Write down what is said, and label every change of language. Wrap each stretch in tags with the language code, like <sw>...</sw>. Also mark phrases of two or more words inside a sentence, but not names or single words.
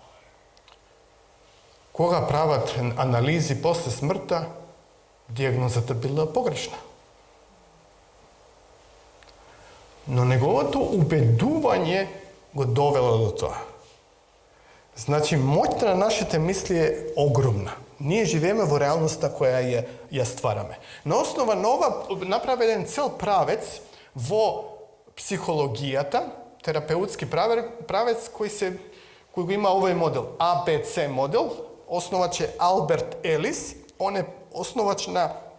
<mk>Koga pravat analizi posle smrta, dijagnozata bila pogrešna. No njegovo to ubeduvanje go dovelo do toga. Znači, moć na našите misli je ogromna. Ние живееме во реалноста која ја ствараме. На основа на ова направен цел правец во психологијата, терапеутски правец кој го има овој модел, ABC модел, основач е Алберт Елис, он е основач на</mk>